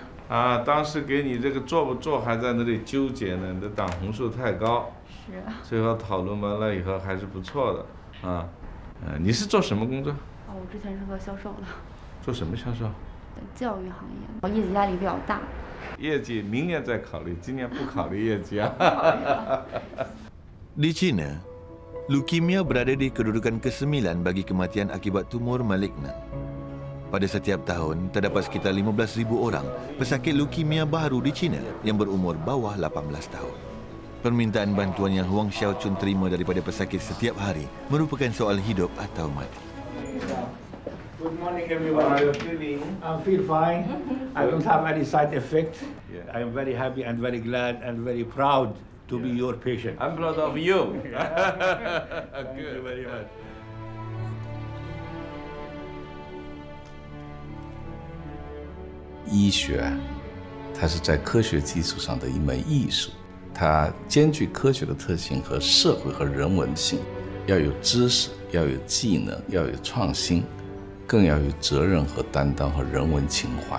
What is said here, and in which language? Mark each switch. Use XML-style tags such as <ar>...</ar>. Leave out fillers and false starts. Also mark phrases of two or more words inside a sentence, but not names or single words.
<zh>啊，当时给你这个做不做还在那里纠结呢，你的胆红素太高。是。最后讨论完了以后还是不错的。啊，你是做什么工作？我之前是做销售的。做什么销售？教育行业，我业绩压力比较大。业绩明年再考虑，今年不考虑业绩啊。</zh> <ms>Di China, leukemia berada di kedudukan ke-9 bagi kematian akibat tumor malignan. Pada setiap tahun, terdapat sekitar 15,000 orang pesakit leukemia baru di China yang berumur bawah 18 tahun. Permintaan bantuan yang Huang Xiaochun terima daripada pesakit setiap hari merupakan soal hidup atau mati.</ms> <en>Good morning, everyone. How are you feeling? I feel fine. I don't have any side effects. I am very happy and very glad and very proud to be your patient. I'm proud of you. Thank you very much.</en> <zh>医学，它是在科学基础上的一门艺术。它兼具科学的特性和社会和人文性，要有知识，要有技能，要有创新，更要有责任和担当和人文情怀。</zh>